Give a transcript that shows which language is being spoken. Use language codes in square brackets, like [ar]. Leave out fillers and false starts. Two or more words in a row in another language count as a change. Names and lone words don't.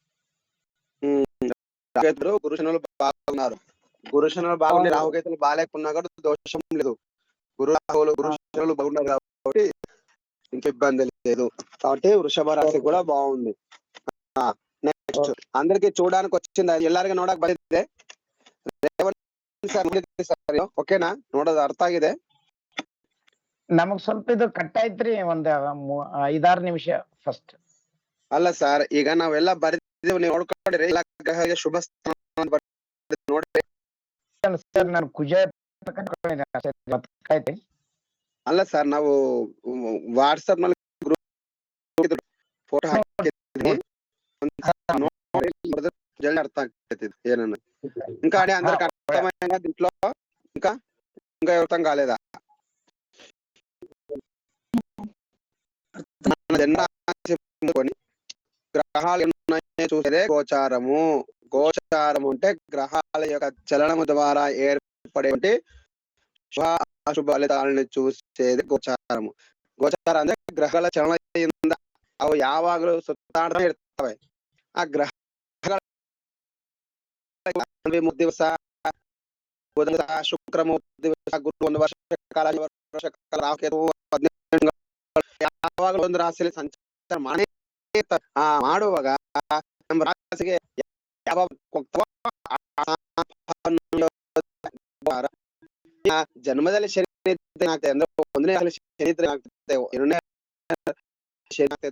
[te] గురుశనులు బాగున్నారు. గురుశనులు బాగుంది, రాహుకేతులు బాగాలేకున్నా కూడా దోషం లేదు. గురుశనులు బాగున్నారు కాబట్టి ఇంక ఇబ్బంది లేదు. కాబట్టి వృషభ రాశి కూడా బాగుంది. నెక్స్ట్ అందరికి చూడడానికి వచ్చింది, [kn] ಎಲ್ಲರಿಗೆ ನೋಡಕ್ ಬಂದಿದೆ. ಓಕೆನಾ? ನೋಡೋದು ಅರ್ಥ ಆಗಿದೆ? ನಮಗ್ ಸ್ವಲ್ಪ ಇದು ಕಟ್ ಆಯ್ತ್ರಿ, ಒಂದ್ 5-6 ನಿಮಿಷ ಫಸ್ಟ್. ಅಲ್ಲ ಸರ್, ಈಗ ನಾವೆಲ್ಲ ಬರೆದಿದ್ದೇವೆ, ನೀವು ನೋಡ್ಕೊಂಡ್ರಿ. ಗ್ರಹಕ್ಕೆ ಶುಭ ಸ್ಥಾನ ನೋಡ್ರಿ ಸರ್. ನಾನು ಕುಜ ಅಲ್ಲ ಸರ್, ನಾವು ವಾಟ್ಸ್ಆಪ್ ನಲ್ಲಿ ಫೋಟೋ ಹಾಕಿದ್ದೀನಿ, [te] జల్ది అర్థం అవుతుంది ఏనన్నా. ఇంకా అందరికి అర్థమైందా దీంట్లో? ఇంకా అర్థం కాలేదా? గ్రహాలు చూసేదే గోచారము. గోచారము అంటే గ్రహాల యొక్క చలనము ద్వారా ఏర్పడే అశుభ ఫలితాలను చూసేది గోచారము. [kn] ಗೋಚಾರ ಅಂದ್ರೆ ಗ್ರಹಗಳ ಚಲನೆಯಿಂದ ಅವು ಯಾವಾಗಲೂ ಸುತ್ತಾಡ್ತಾ ಇರ್ತವೆ. ಆ ಗ್ರಹಗಳ ದಿವಸ ಬುಧ ಶುಕ್ರ ದಿವಸ ಗುರು 1 ವರ್ಷ ಕಾಲ ರಾಹು ಯಾವಾಗಲೂ ಒಂದು ರಾಶಿಯಲ್ಲಿ ಸಂಚಾರ ಮಾಡುವಾಗ ನಮ್ಮ ರಾಶಿಗೆ ಯಾವ ಜನ್ಮದಲ್ಲಿ ಶನಿ ಆಗ್ತದೆ ಅಂದ್ರೆ 1ನೇ ಶನಿ ಆಗ್ತದೆ, 2ನೇ ಶನಿ ಆಗ್ತದೆ.